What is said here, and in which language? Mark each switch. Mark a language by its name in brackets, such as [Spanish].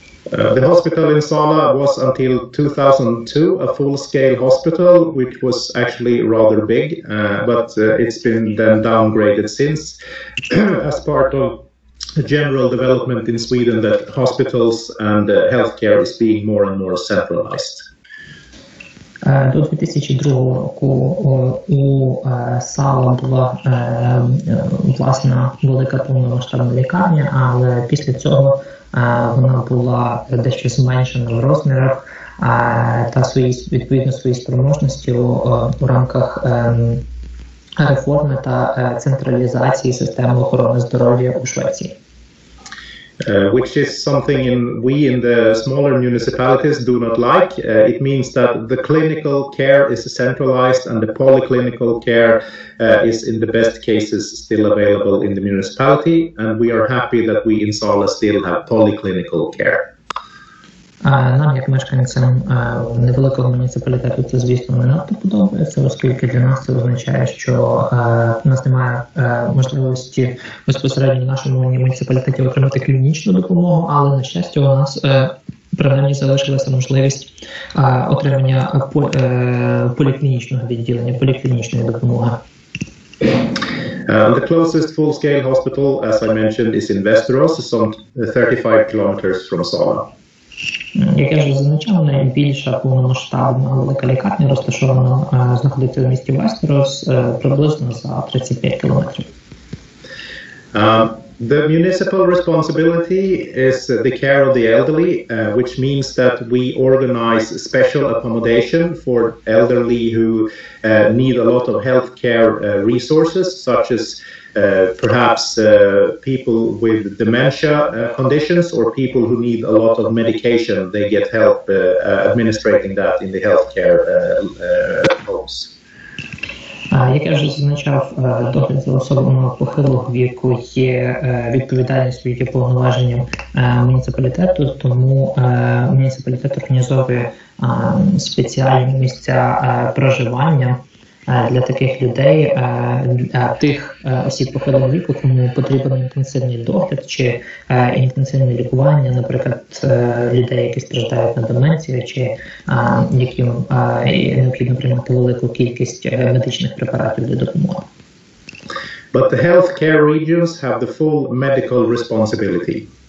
[English] The hospital in Sala was until 2002 a full-scale hospital, which was actually rather big, but it's been then downgraded since as part of the general development in Sweden that hospitals and healthcare is being more and more centralized. [Ukrainian] До 2002 року у Сала була власна велика повномасштабна лікарня, але після цього вона була дещо зменшена в розмірах та відповідно свої спроможності у рамках реформи та централізації системи охорони здоров'я у Швеції. [English] Which is something we in the smaller municipalities do not like. It means that the clinical care is centralized and the polyclinical care is in the best cases still available in the municipality, and we are happy that we in Sala still have polyclinical care. [Ukrainian] Нам, як мешканцям невеликого муніципалітету, це, звісно, не надто подобається, оскільки для нас це означає, що у нас немає можливості безпосередньо в нашому муніципалітеті отримати клінічну допомогу, але, на щастя, у нас принаймні залишилася можливість отримання поліклінічного відділення, поліклінічної допомоги. [English] The closest full-scale hospital, as I mentioned, is in Västerås, some 35 kilometers from Sala. [Ukrainian] Як я вже зазначав, найбільша повномасштабна велика лікарня розташована, знаходиться в місті Вестерос, приблизно за 35 кілометрів. [English] The municipal responsibility is the care of the elderly, which means that we organize special accommodation for elderly who need a lot of healthcare resources, such as perhaps people with dementia conditions or people who need a lot of medication. They get help administrating that in the healthcare homes. [Ukrainian] Як я вже зазначав, догляд за особами похилого віку є відповідальністю, є повноваженням муніципалітету, тому муніципалітет організовує спеціальні місця проживання для таких людей, тих осіб похилого віку, кому потрібен інтенсивний догляд чи інтенсивне лікування, наприклад, людей, які страждають на деменцію, чи яким необхідно приймати велику кількість медичних препаратів для допомоги. [English] But the healthcare regions have the full medical responsibility.